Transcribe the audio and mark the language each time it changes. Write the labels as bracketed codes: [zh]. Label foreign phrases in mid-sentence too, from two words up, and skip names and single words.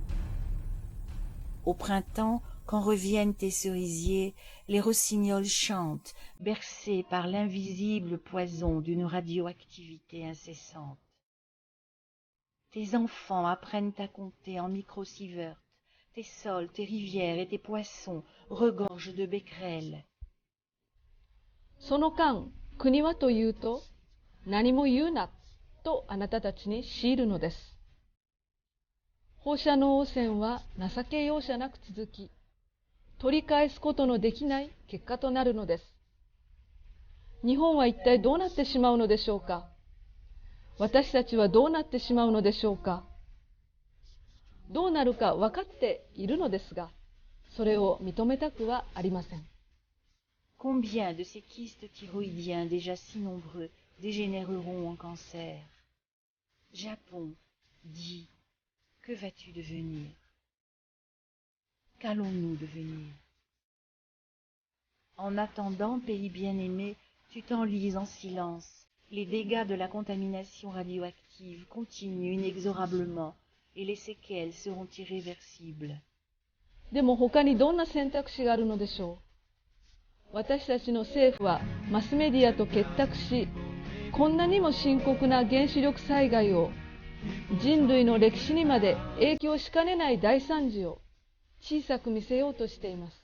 [fr] Au printemps, quand reviennent tes cerisiers, les rossignols chantent, bercés par l'invisible poison d'une radioactivité incessante. Tes enfants apprennent à compter en microsieverts, tes sols, tes rivières et tes poissons regorgent de becquerels. [ja] その間、国はというと、何も言うなとあなたたちに強いるのです。放射能汚染は情け容赦なく続き、取り返すことのできない結果となるのです。日本は一体どうなってしまうのでしょうか。私たちはどうなってしまうのでしょうか。どうなるか分かっているのですが、それを認めたくはありません。 [fr] Combien de ces kystes thyroïdiens déjà si nombreux dégénéreront en cancer? Japon, dis, que vas-tu devenir? Qu'allons-nous devenir? En attendant, pays bien-aimé, tu t'enlises en silence. Les dégâts de la contamination radioactive continuent inexorablement et les séquelles seront irréversibles. [ja] でも他にどんな選択肢があるのでしょう。私たちの政府はマスメディアと結託し、こんなにも深刻な原子力災害を、人類の歴史にまで影響しかねない大惨事を小さく見せようとしています。